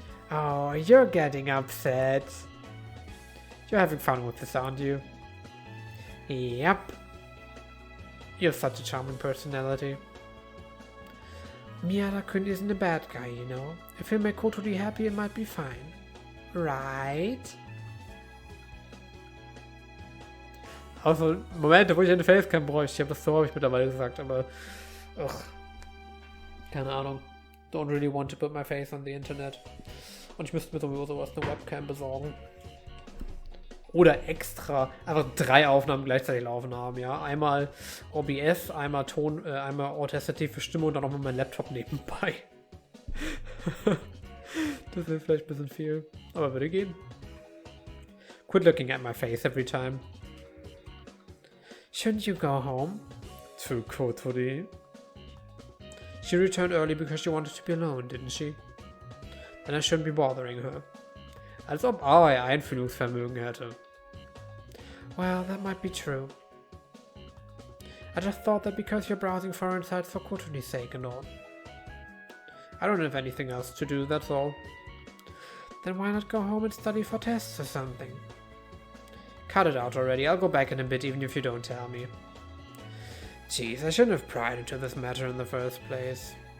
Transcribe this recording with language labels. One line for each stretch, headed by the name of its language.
English: Oh, you're getting upset. You're having fun with this, aren't you? Yep. You have such a charming personality. Miyata-kun isn't a bad guy, you know. If he'll make Kotori happy, it might be fine. Right?
German: Also, Momente, wo ich eine Facecam bräuchte. Ich habe das so habe ich mittlerweile gesagt, aber... Ugh. Keine Ahnung.
English: Don't really want to put my face on the Internet.
German: Und ich müsste mir sowieso sowas, eine Webcam besorgen. Oder extra einfach 3 Aufnahmen gleichzeitig laufen haben, ja. Einmal OBS, einmal Ton, einmal Audacity für Stimme und dann nochmal mein Laptop nebenbei. Das wäre vielleicht ein bisschen viel, aber würde gehen.
English: Quit looking at my face every time. Shouldn't you go home? To Kotori. She returned early because she wanted to be alone, didn't she? Then I shouldn't be bothering her.
German: Als ob Aoi Einfühlungsvermögen hätte.
English: Well, that might be true. I just thought that because you're browsing foreign sites for Kotori's sake and all. I don't have anything else to do, that's all. Then why not go home and study for tests or something? Cut it out already, I'll go back in a bit even if you don't tell me. Jeez, I shouldn't have pried into this matter in the first place.